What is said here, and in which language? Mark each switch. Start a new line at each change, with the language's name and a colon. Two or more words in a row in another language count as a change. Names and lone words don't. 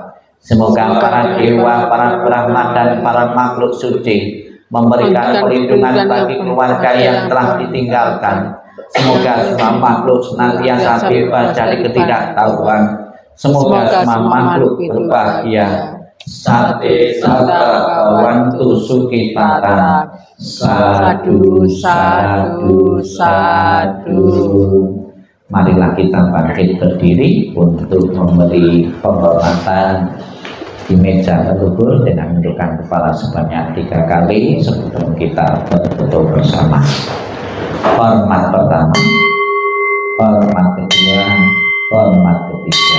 Indonesian: Semoga para dewa, para brahma dan para makhluk suci memberikan perlindungan bagi keluarga yang telah ditinggalkan. Semoga semua makhluk senantiasa bebas dari ketidaktahuan. Semoga semua makhluk berbahagia.
Pali: Sate sata kawantu sukitata. Sadu, sadu, sadu.
Indonesian: Marilah kita bangkit berdiri untuk memberi penghormatan di meja leluhur dengan menundukkan kepala sebanyak 3 kali sebelum kita berfoto bersama. Hormat pertama, hormat kedua, hormat ketiga.